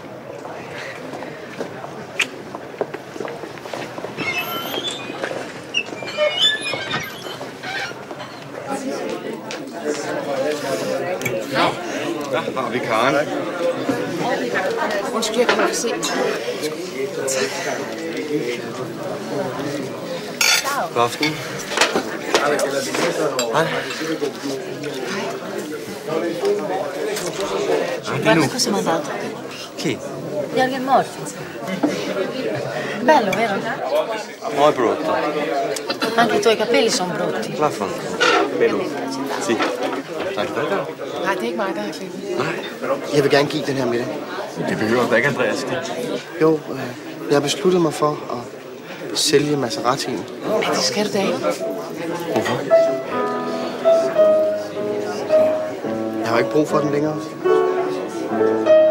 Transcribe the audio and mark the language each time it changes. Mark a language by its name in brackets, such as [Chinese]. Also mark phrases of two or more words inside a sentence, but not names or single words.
[Danish] Der har vi Karen. Undskyld, jeg kan ikke se. God aften. Hej. [Italian] Cosa mi ha dato? Chi? Jürgen Morfis. Bello, vero? No, è brutto. Anche i tuoi capelli sono brutti. Vaffanculo. Bello. Sì. [Danish] Tak for det. Nej, det er ikke mig, der har klippet. Nej. Jeg vil gerne give den her med dig. Det behøver da ikke, Andreas. Jo, jeg har besluttet mig for at sælge Maseratien. Men det skal du da ikke. Hvorfor? Jeg har jo ikke brug for den længere.